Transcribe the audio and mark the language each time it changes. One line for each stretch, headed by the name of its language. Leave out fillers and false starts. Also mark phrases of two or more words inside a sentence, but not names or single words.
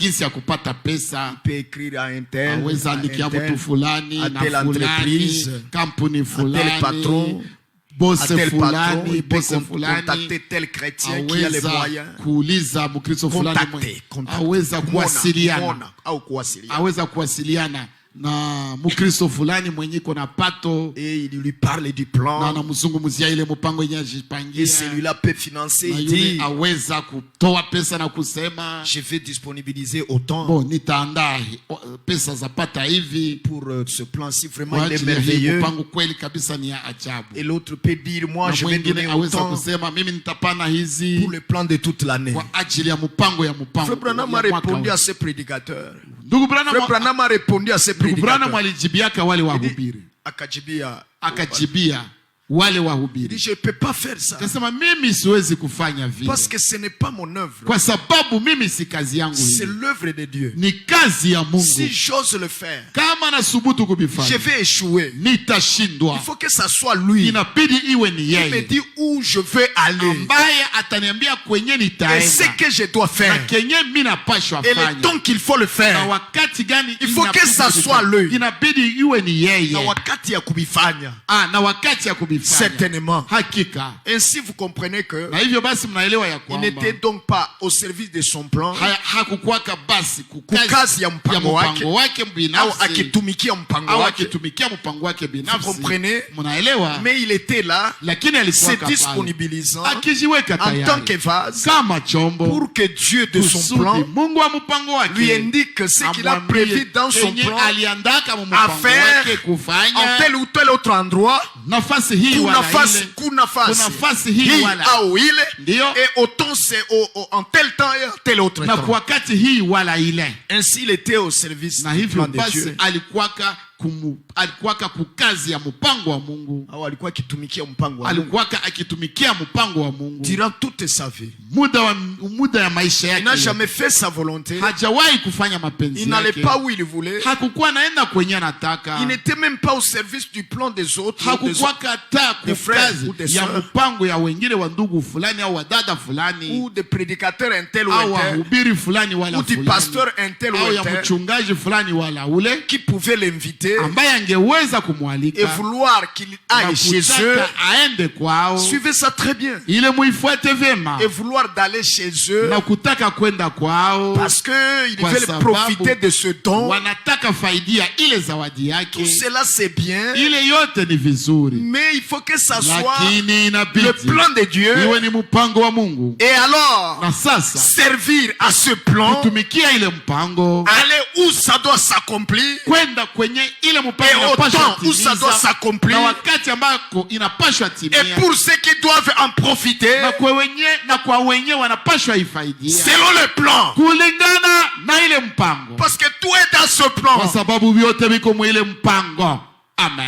French: Il peut écrire à un tel, à telle entreprise, à tel patron, il peut contacter tel chrétien qui a les moyens. Contacter.
Swahili: Na mukristo fulani mwenye kona pato,
French: et il lui parle du plan,
Swahili: na mzungumzia ile mpango yenye ajipangia,
French: et celui-là peut financer. Il dit
Swahili: aweza kutoa pesa na kusema
French: je vais disponibiliser autant,
Swahili: bon nitaandaa pesa zapata hivi
French: pour ce plan-ci, vraiment il est merveilleux.
Swahili: Mpango kweli kabisa ni ajabu.
French: Et l'autre peut dire moi je vais donner autant
Swahili: kusema mimi nitapana hizi
French: pour le plan de toute l'année.
Swahili: Kwa ajili ya mpango
French: Frère Branham a répondu à ses prédicateurs. Frère Branham a répondu à ses prédicateurs.
Swahili: Alijibiaka wale wahubiri. Akajibia wale wahubiri.
French: Il dit je peux pas faire ça.
Swahili: Kasema mimi siwezi kufanya vile.
French: Parce que ce n'est pas mon œuvre.
Swahili: Kwa sababu mimi si kazi yangu hii.
French: C'est l'œuvre de Dieu.
Swahili: Ni kazi ya Mungu.
French: Si j'ose le faire,
Swahili: kama nasubutu kubifanya,
French: je vais échouer.
Swahili: Nitashindwa.
French: Il faut que ça soit lui.
Swahili: Inabidi iwe ni yeye.
French: Il me dit où je vais aller.
Swahili: Ambaye ataniambia kwenye nitaenda.
French: Et ce que je dois faire.
Swahili: Na kenye mimi napashwa fanya.
French: Et le temps qu'il faut le faire.
Swahili: Na wakati gani
French: il faut que ça soit lui.
Swahili: Inabidi iwe ni yeye. Na wakati ya kubifanya. Na wakati ya kubifanya.
French: Certainement.
Swahili: Hakika.
French: Ainsi vous comprenez que
Swahili: na hivyo basi mnaelewa ya kwamba
French: il n'était donc pas au service de son plan.
Swahili: Hakukuwaka basi kukazi ya mpango wake binafsi au akitumikia mpango wake binafsi.
French: Vous comprenez?
Swahili: Mnaelewa?
French: Mais il était là,
Swahili: lakini alikuwa
French: se disponibilisant
Swahili: akijiweka tayari
French: en tant que vase
Swahili: kama chombo
French: pour que Dieu de son plan
Swahili: Mungu wa mpango wake
French: lui indique ce qu'il a prévu dans son plan à faire en tel ou tel autre endroit.
Swahili: Nafasi hii nafasi hii wala au ile
French: et autant c'est en tel temps et tel autre temps.
Swahili: Na kwa wakati hii wala ile.
French: Ainsi il était au service du plan de Dieu.
Swahili: Alikuwaka kukazi ya mpango wa Mungu. Au alikuwa akitumikia mpango wa Mungu. Alikuwaka akitumikia mpango wa Mungu.
French: Durant toute sa vie.
Swahili: Muda ya maisha yake.
French: Il n'a jamais fait sa volonté.
Swahili: Hajawahi kufanya mapenzi yake.
French: Il n'allait pas où il voulait.
Swahili: Hakukuwa naenda kwenye anataka.
French: Il n'était même pas au service du plan des autres.
Swahili: Hakukuwaka hata kukazi ya mpango ya wengine wa ndugu fulani au wadada fulani.
French: Ou de prédicateurs un tel ou un tel.
Swahili: Au wahubiri fulani wala fulani.
French: Ou du pasteur un tel ou un tel.
Swahili: Au ya mchungaji fulani wala ule.
French: Qui pouvait l'inviter.
Swahili: Ambaye angeweza kumwalika
French: et vouloir qu'il aille chez eux.
Swahili: Aende kwao.
French: Suivez ça très bien.
Swahili: Ile muifuate vema.
French: Et vouloir d'aller chez eux.
Swahili: Na kutaka kwenda kwao.
French: Parce que ils veulent profiter de ce don.
Swahili: Wanataka faidia ile zawadi yake.
French: Tout cela c'est bien.
Swahili: Ile yote ni vizuri.
French: Mais il faut que ça soit le plan de Dieu.
Swahili: Iwe ni mpango wa Mungu.
French: Et alors
Swahili: na sasa
French: servir à ce plan.
Swahili: Kutumikia ile mpango.
French: Aller où ça doit s'accomplir.
Swahili: Kwenda kwenye
French: et au temps où ça doit s'accomplir, et pour ceux qui doivent en profiter, selon le plan. Parce que tout est dans ce plan. Amen.